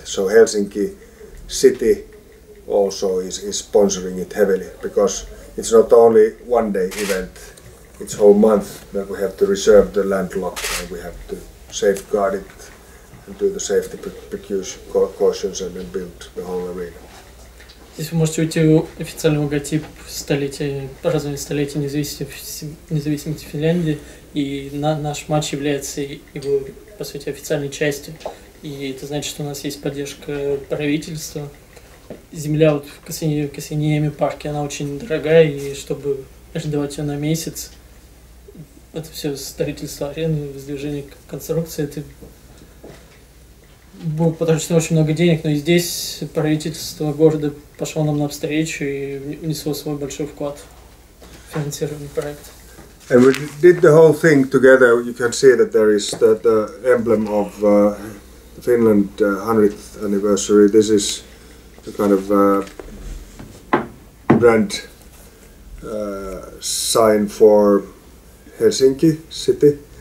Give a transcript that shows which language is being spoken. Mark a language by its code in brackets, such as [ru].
[en] So Helsinki City also is sponsoring it heavily, because it's not only one day event, it's whole month that we have to reserve the land lot, and we have to safeguard it and do the safety precautions and then build the whole arena. [ru] Здесь вы можете уйти в официальный логотип празднования столетия независимости Финляндии, и наш матч является его, по сути, официальной частью. И это значит, что у нас есть поддержка правительства. Земля вот в Касиньеме парке, она очень дорогая, и чтобы арендовать ее на месяц, это все строительство арены, воздвижение конструкции, это будет потрачено очень много денег, но и здесь правительство города пошло нам навстречу и внесло свой большой вклад в финансирование проекта. [en] And we did the whole thing together. You can see that there is the emblem of Finland 100th anniversary. This is the kind of brand sign for Helsinki city.